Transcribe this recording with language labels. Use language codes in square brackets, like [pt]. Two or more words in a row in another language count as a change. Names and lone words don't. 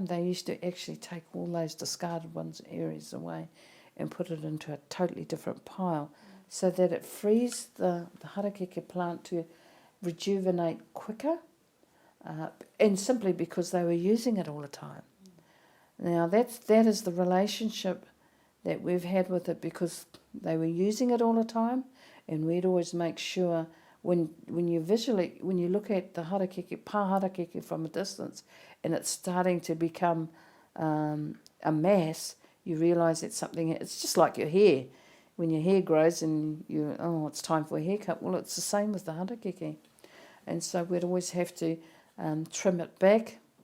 [en] They used to actually take all those discarded areas away and put it into a totally different pile, so that it frees the harakeke plant to rejuvenate quicker, and simply because they were using it all the time. Now that is the relationship that we've had with it, because they were using it all the time, and we'd always make sure when you look at the harakeke, [mi] pā harakeke [en] from a distance, and it's starting to become a mass, you realise it's something. It's just like your hair. when your hair grows and it's time for a haircut. Well, it's the same with the harakeke. And so we'd always have to trim it back.